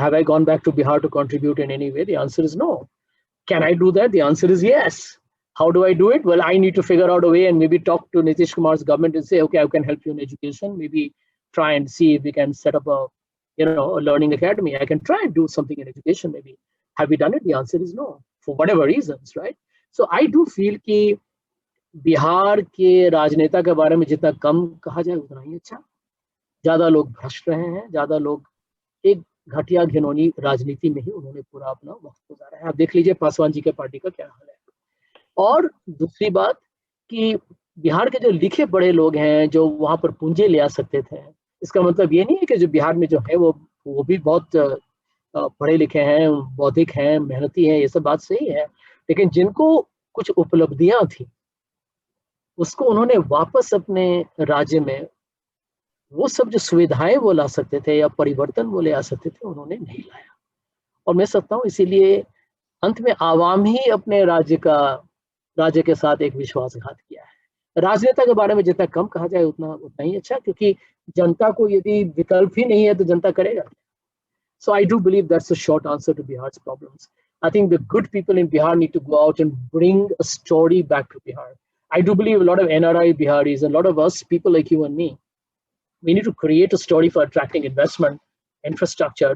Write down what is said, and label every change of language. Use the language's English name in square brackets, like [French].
[English] Have I gone back to Bihar to contribute in any way? The answer is no. Can I do that? The answer is yes. How do I do it? Well, I need to figure out a way and maybe talk to Nitish Kumar's government and say, okay, I can help you in education. Maybe try and see if we can set up a learning academy. I can try and do something in education maybe. Have we done it? The answer is no, for whatever reasons, right? So I do feel [Hindi] कि बिहार के राजनेता के बारे में जितना कम कहा जाए उतना ही अच्छा। ज्यादा लोग भ्रष्ट रहे हैं, ज्यादा लोग एक घटिया घिनौनी राजनीति में ही उन्होंने पूरा अपना वक्त गुजारा है। आप देख लीजिए पासवान जी के पार्टी का क्या हाल है। और दूसरी बात कि बिहार के जो लिखे पढ़े लोग हैं जो वहां पर पूंजी ले आ सकते थे, इसका मतलब ये नहीं है कि जो बिहार में जो है वो भी बहुत पढ़े लिखे हैं, बौद्धिक हैं, मेहनती हैं, ये सब बात सही है, लेकिन जिनको कुछ उपलब्धियां थी उसको उन्होंने वापस अपने राज्य में वो सब जो सुविधाएं वो ला सकते थे या परिवर्तन वो ले आ सकते थे, उन्होंने नहीं लाया। और मैं समझता हूँ इसीलिए अंत में आवाम ही अपने राज्य के साथ एक विश्वासघात किया है। राजनेता के बारे में जितना कम कहा जाए उतना ही अच्छा, क्योंकि जनता को यदि विकल्प ही नहीं है तो जनता करेगा। [English] So I do believe that's a short answer to Bihar's problems. I think the good people in Bihar need to go out and bring a story back to Bihar. I do believe a lot of NRI Biharis, a lot of us, people like you and me, we need to create a story for attracting investment, infrastructure.